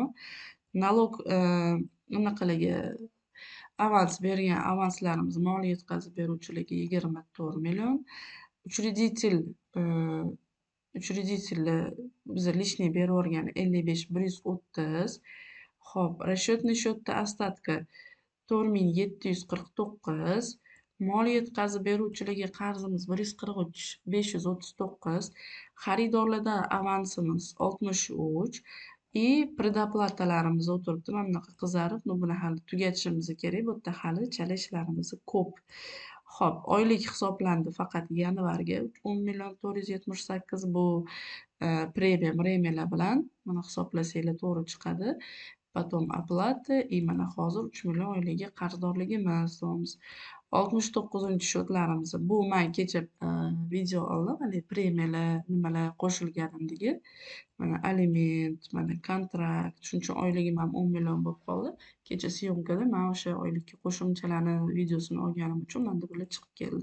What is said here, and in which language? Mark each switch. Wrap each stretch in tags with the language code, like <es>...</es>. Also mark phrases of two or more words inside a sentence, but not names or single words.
<uz>Nalog unaqalarga avans bergan avanslarimiz mol yetkazib beruvchilarga 24 million. Учредителlar biza lishniy berib yuborgani 55 130. Xo'p, расчетный счетda ostatka 4749. Mol yetkazib beruvchilarga qarzimiz 143 539. Xaridorlardan avansimiz 63 и predoplatalarimiz o'tiribdi. Mana bunaqa qizarib, buni hali tugatishimiz kerak. Bu yerda hali chala ishlarimiz ko'p. Xo'p, oylik hisoblandi faqat yanvarga 10 million 478. Bu premium bilan mana hisoblasanglar to'g'ri chiqadi.</uz> <ru>Потом оплата и</ru> <uz>mana hozir 3 million oyligiga qarzdorligimiz deymiz. 69 счёtlarimiz. Bu man kecha video oldim. Haligi premiyalar, nimalar qo'shilganligi. Mana aliment, mana kontrakt. Shuning uchun oyligim ham 10 million bo'lib qoldi. Kecha syomkada man o'sha oylikka qo'shimchalarni videosini olganim uchun manda bular chiqib keldi.</uz>